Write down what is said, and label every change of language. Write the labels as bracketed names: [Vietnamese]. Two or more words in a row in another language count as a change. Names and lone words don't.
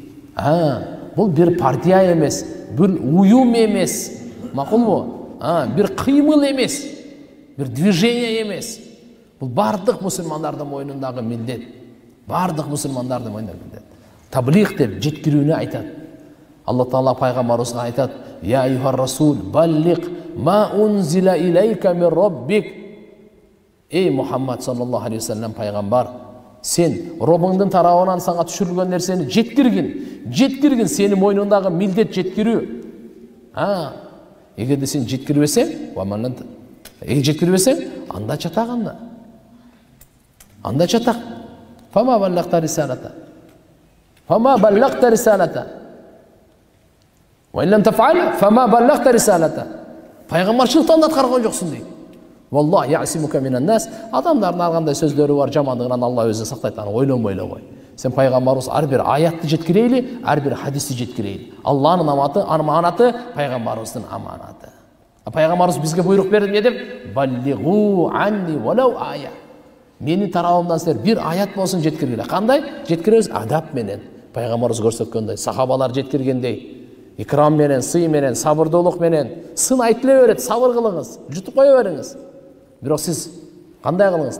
[Kyrgyz] Бул бир партия эмес, бир уюм эмес. Макулбу? Бир кыймыл эмес, бир движение эмес. Бул бардык мусулмандардын мойнундагы милдет. Бардык мусулмандардын мойнундагы милдет. Таблих деп жеткирүүнү айтат. Алла Таала пайгамбарыбызга айтат: [Arabic] "يا أيها الرسول بلغ ما أنزل إليك من ربك." [Kyrgyz] Эй Мухаммад [Arabic] صلى الله عليه وسلم [Kyrgyz] пайгамбар, сен Робуңдун тарабынан сага түшүрүлгөн нерсени жеткиргин, сени мойнундагы милдет жеткирүү. Эгерде сен жеткирбесең, анда чатак анда. Анда чатак. [Arabic] فما بلغت رسالته فما بلغت رسالته. وإن لم تفعل فما بلغت رسالته. [Kyrgyz] Пайгамбарчылыкты анда аткарган жоксуң дейт. [Arabic] والله يعصمك من الناس. [Kyrgyz] Адамдардын ар кандай сөздөрү бар, жамандыгынан Алла өзү сактайт, аны ойлонбой эле кой. Сен пайгамбарыбыз ар бир аятты жеткирейли, ар бир хадисти жеткирейли. Алланын аманаты, пайгамбарыбыздын аманаты. Пайгамбарыбыз бизге буйрук берди не деп? [Arabic] بلغوا عني ولو آية. [Kyrgyz] Менин тарабымдан силер бир аят болсун жеткиргиле. Кандай? Жеткиребиз адап менен. Пайгамбарыбыз көрсөткөндөй, сахабалар жеткиргендей. Икрам менен, сый менен, сабырдуулук менен. Сын айтыле берет, сабыр кылыңыз, жутуп кое бериңиз. Бирок сиз кандай кылыңыз?